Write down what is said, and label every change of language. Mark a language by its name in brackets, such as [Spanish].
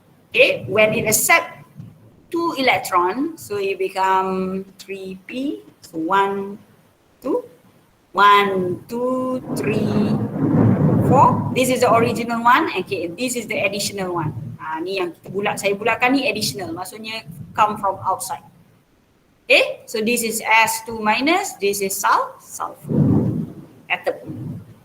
[English] Okay, when it accepts 2 electrons, so it become 3p. So 1, 2, 1, 2, 3, 4. This is the original one. Okay, this is the additional one. [Malay] Ni yang kita saya bulatkan ni additional. Maksudnya [English] come from outside. Okay, so this is S2 minus, this is sulfur atom.